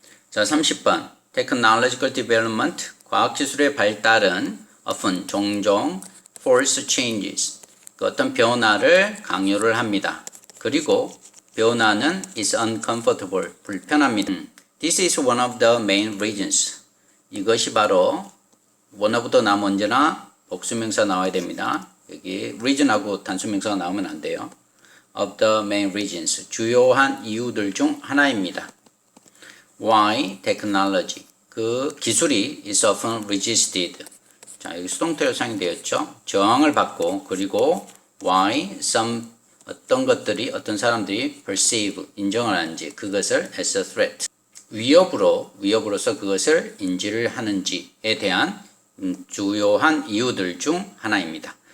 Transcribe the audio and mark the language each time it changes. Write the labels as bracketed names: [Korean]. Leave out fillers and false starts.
[Korean] 자, 30번. [English] Technological development, [Korean] 과학기술의 발달은 often, 종종 [English] force changes, [Korean] 그 어떤 변화를 강요를 합니다. 그리고 변화는 is uncomfortable, 불편합니다. [English] This is one of the main reasons. [Korean] 이것이 바로 one of the 나면 언제나 복수명사 나와야 됩니다. 여기 reason하고 단수명사가 나오면 안 돼요. Of the main reasons, 주요한 이유들 중 하나입니다. [English] Why technology, [Korean] 그 기술이 [English] is often resisted. [Korean] 자, 여기 수동태로 사용되었죠. 저항을 받고, 그리고 why some, 어떤 사람들이 perceive, 인정을 하는지, 그것을 as a threat, 위협으로서 그것을 인지를 하는지에 대한 주요한 이유들 중 하나입니다.